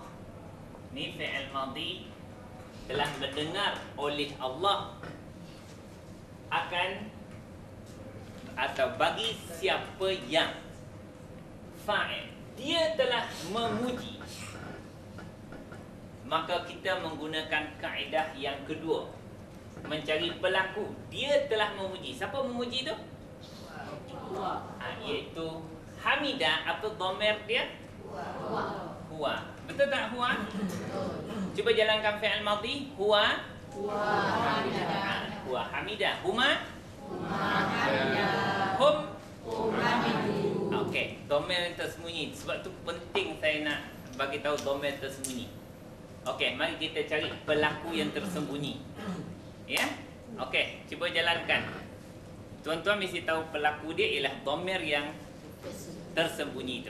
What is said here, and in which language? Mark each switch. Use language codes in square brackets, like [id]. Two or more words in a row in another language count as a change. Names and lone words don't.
[ms] Ni [ar] فعل ماضي, [ms] telah mendengar oleh Allah akan atau bagi siapa yang fa'il, dia telah memuji, maka kita menggunakan kaedah yang kedua, mencari pelaku. Dia telah memuji. Siapa memuji tu? Iaitu hamidah. Apa dhamir dia? Huwa. Betul tak huwa? Cuba jalankan [ar] فعل ماضي. هو هو حامدة. هما هم [ms] okey, dhamir tersembunyi. Sebab tu penting saya nak bagi tahu dhamir tersembunyi. Okey, mari kita cari pelaku yang tersembunyi. Ya? Okey, cuba jalankan. Tuan-tuan mesti tahu pelaku dia ialah dhamir yang tersembunyi tu.